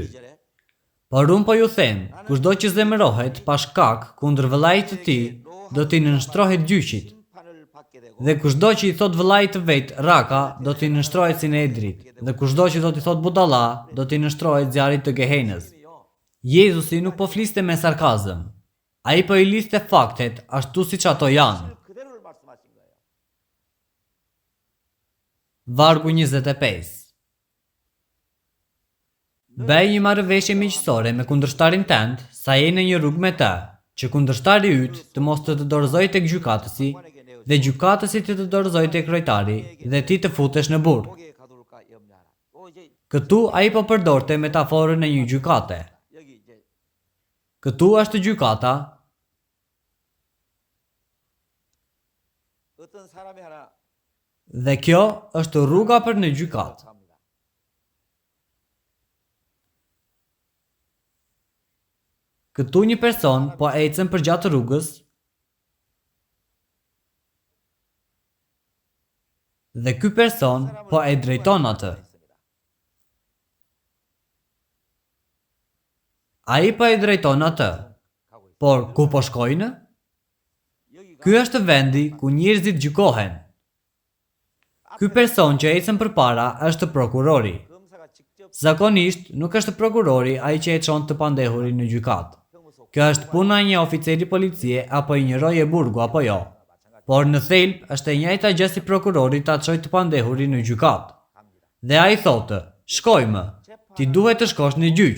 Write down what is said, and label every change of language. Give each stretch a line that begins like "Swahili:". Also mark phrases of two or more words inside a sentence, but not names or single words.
Albanian: Por unë po ju them, kushdo që zemërohet pa shkak kundër vëllait të tij, do t'i nënshtrohet gjyqit. Dhe kushdo që i thot vëllait të vet raka, do t'i nënshtrohet si në edrit, dhe kushdo që do t'i thot budalla, do t'i nënshtrohet zjarrit të Gehenës. Jezusi nuk po fliste me sarkazëm. Ai po I lidhte faktet ashtu siç ato janë.
Korean: 그대로를 말씀하신 거예요.
Albanian: Vargu 25. Bëj një marrëveshje miqësore me kundërshtarin tënd, sa je në një rrugë me të, që kundërshtari yt të mos të dorëzojë tek gjykatësi, dhe gjykatësi të dorëzojë tek krojtari, dhe ti të futesh në burg.
Korean: 거기에 가둘까 염려하라. 이제
Albanian: Këtu ai po përdorte metaforën e një gjykate.
Korean: 여기 이제
Albanian: Këtu është gjykata,
Korean: 어떤 사람이 하나
Albanian: dhe kjo është rruga për në gjykatë.
Korean: 합니다.
Albanian: Këtu një person po ecën përgjatë rrugës dhe ky person po e drejton atë. Ai po e drejton atë, por ku po shkojnë? Ky është vendi ku njerëzit gjykohen. Ky person që ecën përpara është prokurori.
Korean: 검사가 직접
Albanian: Zakonisht nuk është prokurori ai që e çon të pandehurin në gjykatë. Kjo është puna e një oficeri policie apo I një roje burgu apo jo. Por në thelb është e njëjta gjë si prokurori ta çojë të pandehurin në gjykatë. Dhe ai thotë, shkojmë, ti duhet të shkosh në gjyq.